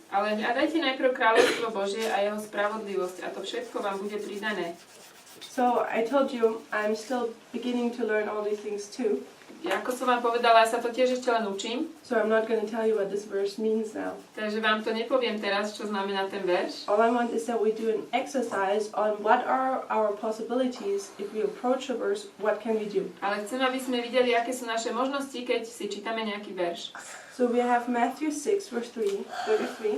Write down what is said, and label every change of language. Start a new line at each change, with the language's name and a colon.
Slovak: Ale hľadajte najprv kráľovstvo Božie a jeho spravodlivosť a to všetko vám bude pridané.
English: So I told you I'm still beginning to learn all these things too.
Slovak: Ako som vám povedala, ja sa to tiež ešte len učím,
English: So I'm not going to tell you what this verse means now.
Slovak: takže vám to nepoviem teraz, čo znamená ten verš.
English: All I want is that we do an exercise on what are our possibilities if we approach a verse, what can we do?
Slovak: Ale chcem, aby sme videli, aké sú naše možnosti, keď si čítame nejaký verš.
English: So we have Matthew 6 verse 33.